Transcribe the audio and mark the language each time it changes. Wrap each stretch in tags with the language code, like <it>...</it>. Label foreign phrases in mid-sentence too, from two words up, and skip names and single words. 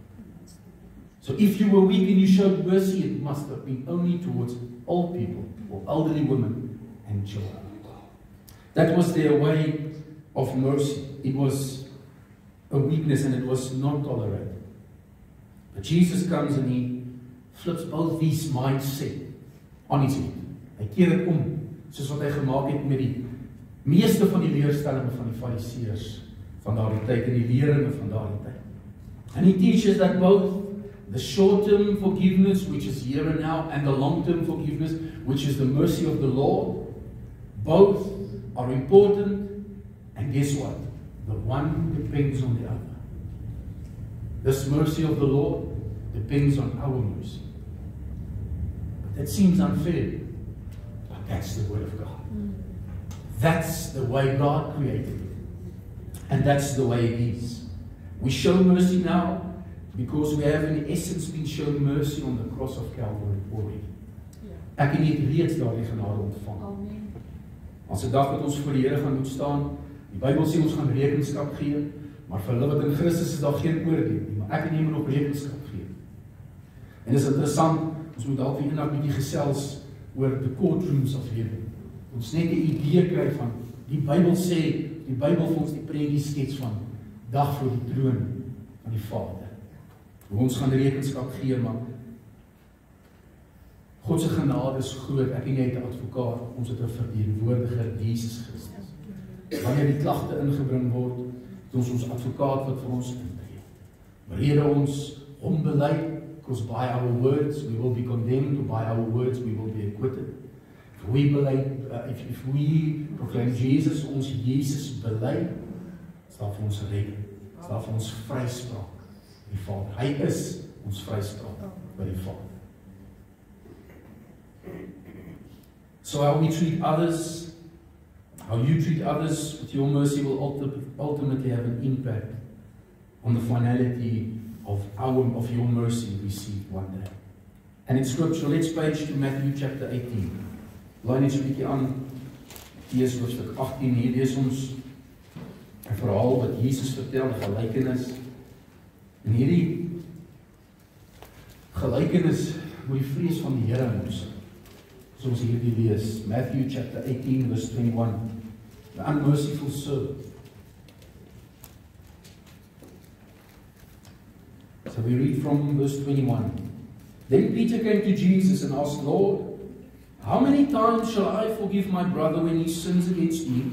<en>So if you were weak and you showed mercy, it must have been only towards old people or elderly women and children. That was their way of mercy. It was a weakness and it was not tolerated. But Jesus comes and he flips both these mindset on his head.</en> <af>Hy keer dit om, soos wat hy gemaak het met die meeste van die leerstellinge van die Fariseërs van daardie tyd en die leringe van daardie tyd.</af> <en>And he teaches that both the short-term forgiveness, which is here and now, and the long-term forgiveness, which is the mercy of the Lord, both are important, and guess what? The one depends on the other. This mercy of the Lord depends on our mercy. But that seems unfair, but that's the word of God. That's the way God created it, and that's the way it is. We show mercy now because we have in essence been shown mercy on the cross of Calvary already.</en> <af>Ek en jy het reeds daardie genade ontvang. Amen. As 'n dag wat ons voor die Here gaan moet staan, die Bybel sê ons gaan rekenskap gee, maar vir hulle wat in Christus is daar geen oordeel nie, maar ek en jy moet nog rekenskap gee. En dit is interessant, ons moet dalk weer eendag bietjie gesels oor</af> <en>the courtrooms of heaven.</en> <af>Ons net 'n idee kry van die Bybel sê, die Bybel vir ons die prentjie skets van dag voor die troon van die Vader. Hoe ons gaan rekenskap gee, maar God se genade is groot. Ek en jy het 'n advokaat, ons het 'n verteenwoordiger, Jesus Christus. Wanneer die klagte ingebring word, het ons advokaat wat vir ons intree. Wanneer ons hom bely,</af> <en>because by our words we will be condemned, or by our words we will be acquitted. If we bely, if we proclaim Jesus,</en> <af>ons Jesus bely, staan vir ons redding, staan vir ons vryspraak. Die Vader. Hy is ons vryspraak by die Vader.</af> <en>So how we treat others, how you treat others with your mercy will ultimately have an impact on the finality of your mercy received one day. And in Scripture, let's page to Matthew chapter 18.</en> <af>Laai net so 'n bietjie aan Matteus hoofstuk 18. Hier lees ons 'n verhaal wat Jesus vertel, 'n gelykenis. En hierdie gelykenis moet die vrees van die Here in ons. Soos hierdie lees,</af> <en>Matthew chapter 18 verse 21. The unmerciful servant. So we read from verse 21. Then Peter came to Jesus and asked, Lord, how many times shall I forgive my brother when he sins against me?</en>